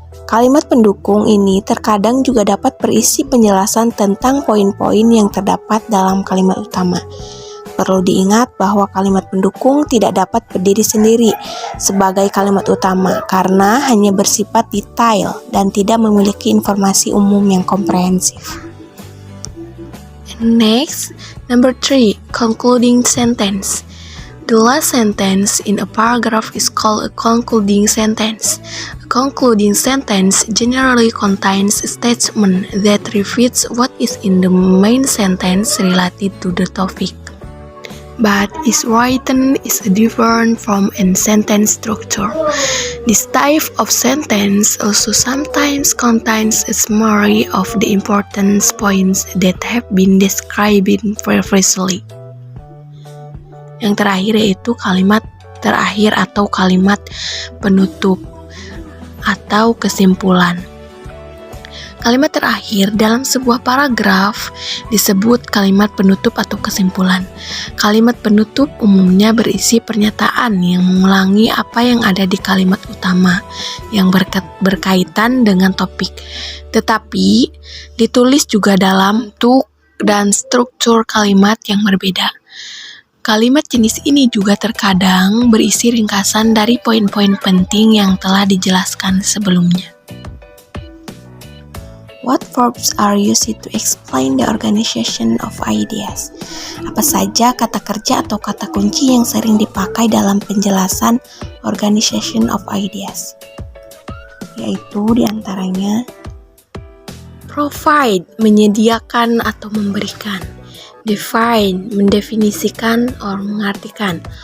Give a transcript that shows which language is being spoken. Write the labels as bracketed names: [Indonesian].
[Indonesian] Kalimat pendukung ini terkadang juga dapat berisi penjelasan tentang poin-poin yang terdapat dalam kalimat utama. Perlu diingat bahwa kalimat pendukung tidak dapat berdiri sendiri sebagai kalimat utama karena hanya bersifat detail dan tidak memiliki informasi umum yang komprehensif. [English] Next, number 3, concluding sentence. The last sentence in a paragraph is called a concluding sentence. A concluding sentence generally contains a statement that repeats what is in the main sentence related to the topic, but is written is different from a sentence structure. This type of sentence also sometimes contains a summary of the important points that have been described previously. [Indonesian] Yang terakhir yaitu kalimat terakhir atau kalimat penutup atau kesimpulan. Kalimat terakhir dalam sebuah paragraf disebut kalimat penutup atau kesimpulan. Kalimat penutup umumnya berisi pernyataan yang mengulangi apa yang ada di kalimat utama yang berkaitan dengan topik, tetapi ditulis juga dalam bentuk dan struktur kalimat yang berbeda. Kalimat jenis ini juga terkadang berisi ringkasan dari poin-poin penting yang telah dijelaskan sebelumnya. [English] What verbs are used to explain the organization of ideas? [Indonesian] Apa saja kata kerja atau kata kunci yang sering dipakai dalam penjelasan organization of ideas? Yaitu diantaranya provide, menyediakan atau memberikan. Define, mendefinisikan atau mengartikan.